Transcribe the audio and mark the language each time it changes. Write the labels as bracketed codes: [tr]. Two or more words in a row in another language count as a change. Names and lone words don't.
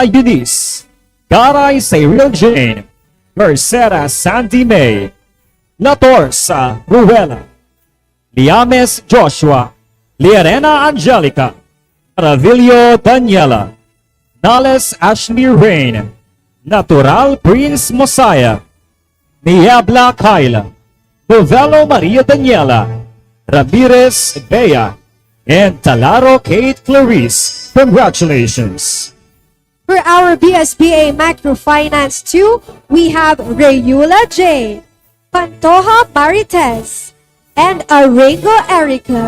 [en] Eunice, Garay Cyril Jane, Mercera Sandy May, Latorsa Ruela, Liames Joshua, Liarena Angelica, Ravillo Daniela, Nales Ashley Rain, Natural Prince Mosiah, Niebla Kyla, Novello Maria Daniela, Ramirez Bea, and Talaro Kate Clarice. Congratulations! For our BSBA Microfinance 2, we have Rayula J, Pantoja Marites, and Arengo Erica.